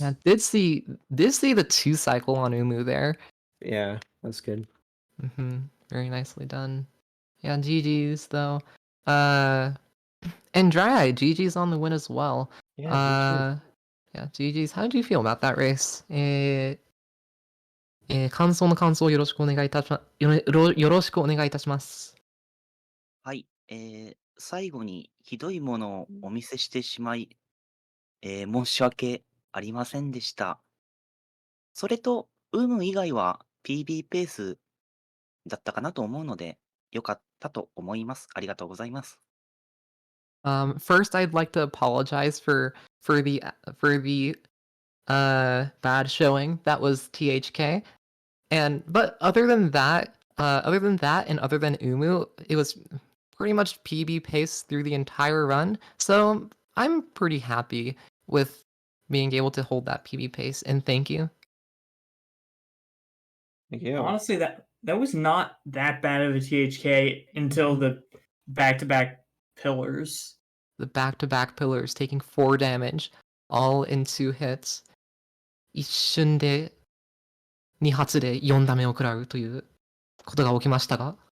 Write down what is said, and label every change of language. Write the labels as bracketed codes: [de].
[en] Yeah, did see the 2 cycle on Umu there. Yeah, that's good. Mm-hmm. Very nicely done. Yeah, GG's though. And DryEye, GG's on the win as well. Yeah, Yeah, GG's. How did you feel about that race? [ja] 感想をよろしくお願いいたしま、よろしくお願いいたします。はい、最後にひどいものをお見せしてしまい、申し訳ありませんでした。それと、有無以外は PB ペースだったかなと思うので、良かったと思います。ありがとうございます。 [en] First, I'd like to apologize for the bad showing that was THK, but other than that, and other than Umu, it was pretty much PB pace through the entire run. So I'm pretty happy with being able to hold that PB pace, and thank you. Thank you. Honestly, that was not that bad of a THK until the back-to-back pillars. The back-to-back pillars taking 4 damage, all in 2 hits. [ja] 一瞬で2発で4ダメを食らうということが起きましたが、